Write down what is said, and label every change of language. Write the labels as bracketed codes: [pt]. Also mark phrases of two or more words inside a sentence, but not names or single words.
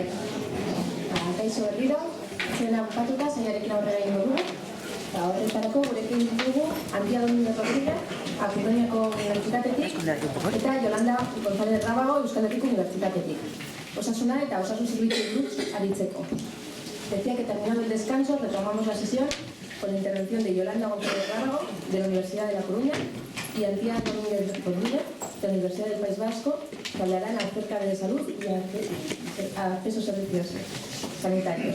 [eu] Kaixo berriro, zena bukatuta, zeinarekin aurrera ingo dugu. Eta horretarako gurekin dugu Antia Domingo Rodríguez, Akitoniako Unibertsitatetik, eta Yolanda González Rábago, Euskal Herriko Unibertsitatetik. Osasuna eta osasun zerbitzuei buruz aritzeko. [es] Decía que terminado el descanso, retomamos la sesión con la intervención de Yolanda González Rábago, de la Universidad de La Coruña, y Antia Domingo Rodríguez, de la Universidad del País Vasco, que hablarán acerca de salud y acceso a servicios sanitarios.